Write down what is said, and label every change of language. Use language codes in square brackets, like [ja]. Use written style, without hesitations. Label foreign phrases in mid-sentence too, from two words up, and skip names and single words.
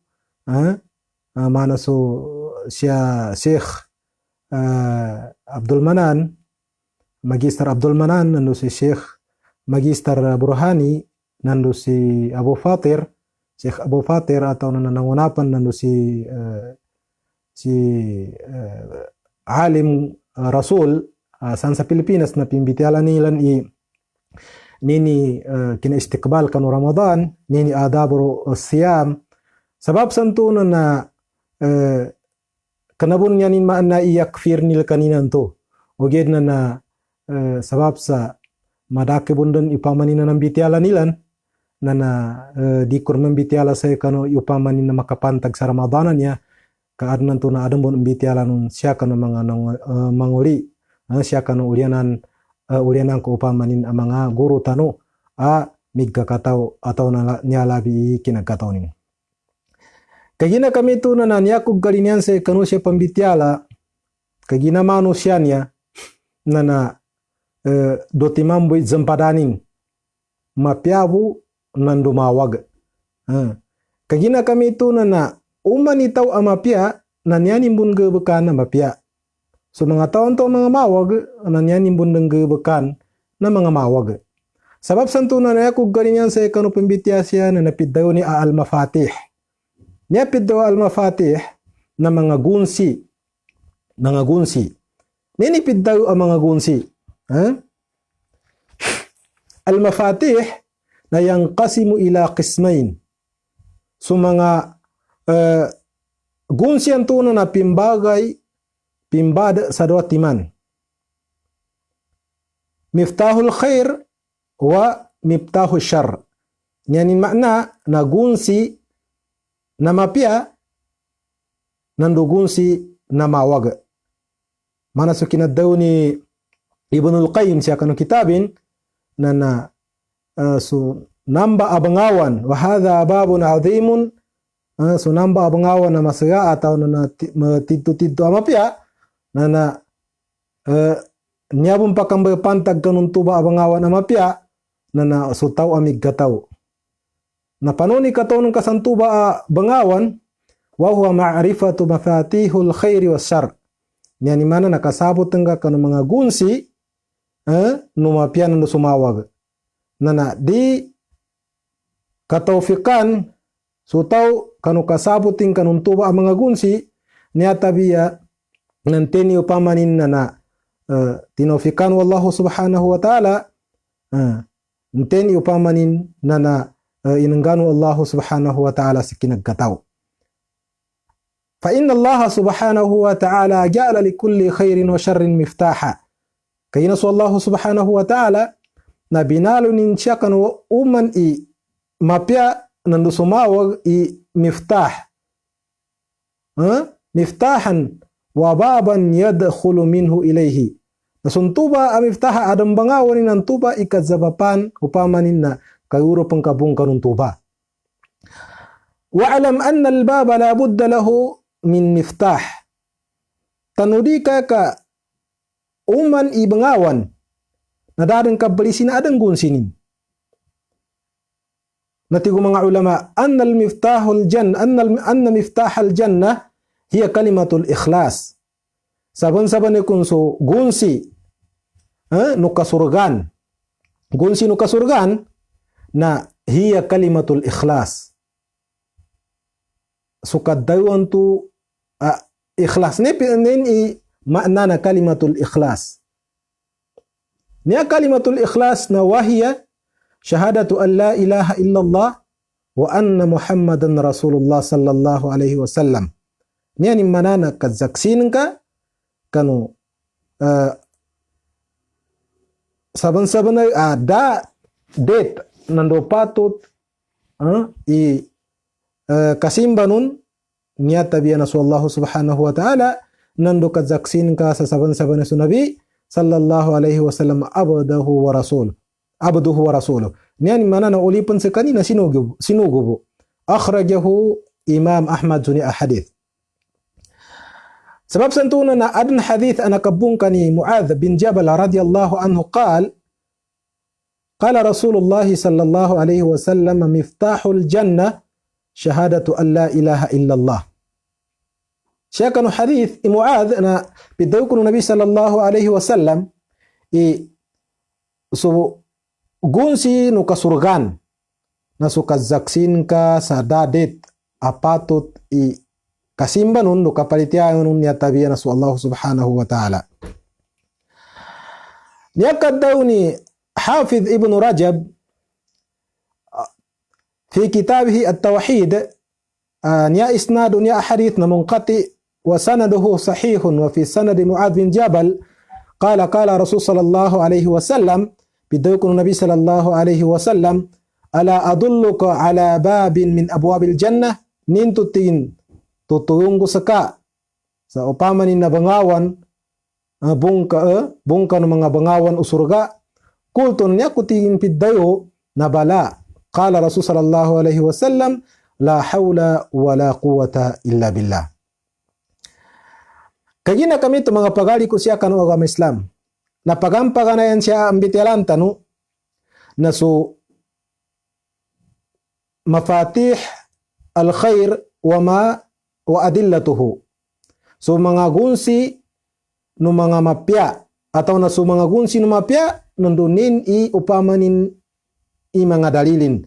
[mdh] mana so siya Sheikh Abdul Manan Magister Abdul Manan nando si Sheikh Magister Burhani nando si Abu Fatir, Sheikh Abu Fatir atau nanangunapan nando si alim Rasul san sa Pilipinas na pimbitiala nilan nini kina-istiqbal kanu Ramadan, nini adabro siyam. Sabab santo na kanabun yanin maan na iyakfir nil kaninan to. Oged na sabab sa madake bundan ipamanin na nambitiala nilan na di kurman bitiala sa kano upamanin na makapantag sa Ramadanan niya kaadnan to na adam bon bitiala nun siya kano mga manguli siya kano ulianan ko upamanin ang mga guru tano migkakataw ataw na niya labi kinagkataw nin. Kagina kami to na nanyakog galinyan sa kano siya pambitiala kagina mano siya niya na dotimamboy zampadanin mapiabu nandumawag. Kagina kami ito na umanitaw ang mapya na niyanimbun gabakan na mapya. So mga taon to mga mawag na niyanimbun ng gabakan na mga mawag. Sabab santo na nayakog galinyan sa ikano pambitya siya na napiddaw ni Al-Mafatih. Niyapiddaw Al-Mafatih na mga gunsi. Mga gunsi. Ninipiddaw ang mga gunsi. Al-Mafatih na yang kasimu ila qismain. So mga gunsi ang tuno na pimbada sa dua timan. [ar] مفتاح الخير ومفتاح الشر. [mdh] Yani makna na gunsi na mapya nandu gunsi na mawaga. Mana sukina daw ni Ibnul Qayyim siya kanu kitabin na so namba abangawan [ar] وهذا باب عظيم. [mdh] So namba abangawan na masaya atau na titu-titu amapya na nyabong pakambay pantag kanun tuba abangawan amapya na sutaw amig gataw. Na panuni kataw ng kasantuba bangawan [ar] وهو معرفة مفاتيح الخير والشر. [mdh] Yani mana nakasabot nga kanu mga gunsi numapya nando sumawag. Na di kataufikan sutaw kanu kasabutin kanun tuba ang mga gunsi niya tabiya nanteni upamanin na tinofikan [ar] والله سبحانه وتعالى [mdh] nanteni upamanin na inangganu Allah [ar] سبحانه وتعالى [mdh] si kinagkataw. [ar] فإن الله سبحانه وتعالى جعل لكل خير وشر مفتاحا. [mdh] Kaya nasu Allah [ar] سبحانه وتعالى [mdh] na binalo ninsya kanu uman i mapya nandu sumawag i miftah. [ar] مفتاحا وبابا يدخل منه إليه. [mdh] Nasuntuba a miftaha adam bangawanin ng tuba ikazabapan upamanin na kayuro pangkabung kanun tuba. [ar] واعلم أن الباب لا بد له من مفتاح. [mdh] Tanudi ka uman i bangawan na dadang kabalisin na adang gunsinin. Natigo mga ulama [ar] أن مفتاح الجنة هي كلمة الإخلاص. [mdh] Saban-saban kun so gunsi nukasurgan. Gunsi nukasurgan na [ar] هي كلمة الإخلاص. [mdh] Sukadawan tu ikhlas ni makna na [ar] كلمة الإخلاص. Niya كلمة الإخلاص نا وهي شهادة أن لا إله إلا الله وأن محمدا رسول الله صلى الله عليه وسلم. [mdh] Niya ni manana kazaksin ka kanu saban-saban ada date nando patut kasimbanun niya tabiya na Allah [ar] سبحانه وتعالى [mdh] nando kazaksin ka sa saban-saban na sunabi [ar] صلى الله عليه وسلم عبده ورسوله. [mdh] Niyan mana na ulipan sa kanina sinugubo. [ar] أخرجه الإمام أحمد [mdh] suni ahadith. Sebab santuna na adn hadith anakabung kani Muadh bin Jabal [ar] رضي الله عنه قال رسول الله صلى الله عليه وسلم مفتاح الجنة شهادة أن لا إله إلا الله. [mdh] Siya kanu hadith Muadh na bidaw kuno Nabi [ar] صلى الله عليه وسلم [mdh] gunsi no kasurgan na sukazaksin ka sa dadet apatut i kasimbanun no kapalitian niya tabiya na su Allah [ar] سبحانه وتعالى. [mdh] Niyakad daw ni Hafidh Ibn Rajab [ar] في كتابه التوحيد [mdh] niya isnadu niya hadith na [ar] منقطع وسنده صحيح وفي سند معاذ بن جبل قال رسول صلى الله عليه وسلم bidawkun Nabi صلى الله عليه وسلم ألا أدلك على باب من أبواب الجنة [mdh] nintutin tutuyong ko saka sa upamanin na bangawan bungka ng mga bangawan usurga kulton niya kutingin piddayo na bala [ar] قال رسول صلى الله عليه وسلم لا حول ولا قوة إلا بالله. [mdh] Kagina kami ito mga pagali ko siya kanu agama Islam na pagampaganayan siya ang bitialan tanu na so [ar] مفاتيح الخير وأدلته. [mdh] So mga gunsi no mga mapya atau na so mga gunsi no mapya nundunin i upamanin i mga dalilin.